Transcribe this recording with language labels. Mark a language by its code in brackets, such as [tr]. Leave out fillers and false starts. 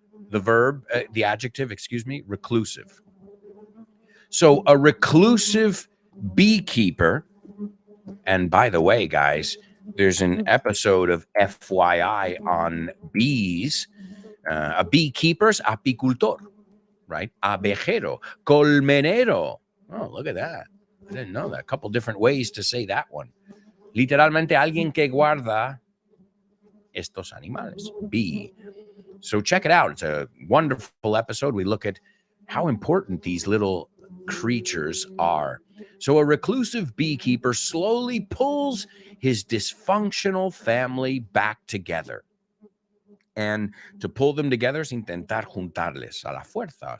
[en] The verb, the adjective, reclusive. So a reclusive beekeeper, and by the way, guys, there's an episode of FYI on bees. A beekeeper's apicultor, right? Abejero, colmenero. Oh, look at that. I didn't know that. A couple different ways to say that one. [es] Literalmente alguien que guarda estos animales, bee. [en] So check it out. It's a wonderful episode. We look at how important these little creatures are. So a reclusive beekeeper slowly pulls his dysfunctional family back together. And to pull them together is intentar juntarles a la fuerza.